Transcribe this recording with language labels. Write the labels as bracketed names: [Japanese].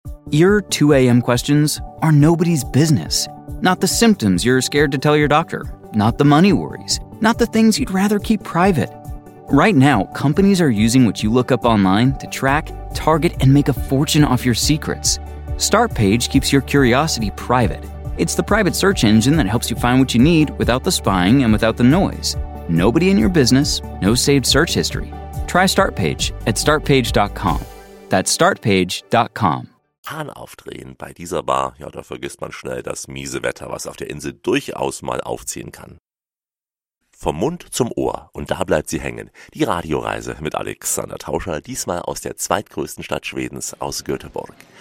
[English] Your 2 a.m. questions are nobody's business. Not the symptoms you're scared to tell your doctor. Not the money worries. Not the things you'd rather keep private. Right now, companies are using what you look up online to track, target, and make a fortune off your secrets. Startpage keeps your curiosity private. It's the private search engine that helps you find what you need without the spying and without the noise. Nobody in your business, no saved search history. Try Startpage at startpage.com. That's startpage.com. [German] Hahn aufdrehen bei dieser Bar, ja, da vergisst man schnell das miese Wetter, was auf der Insel durchaus mal aufziehen kann. Vom Mund zum Ohr, und da bleibt sie hängen, die Radioreise mit Alexander Tauscher, diesmal aus der zweitgrößten Stadt Schwedens, aus Göteborg.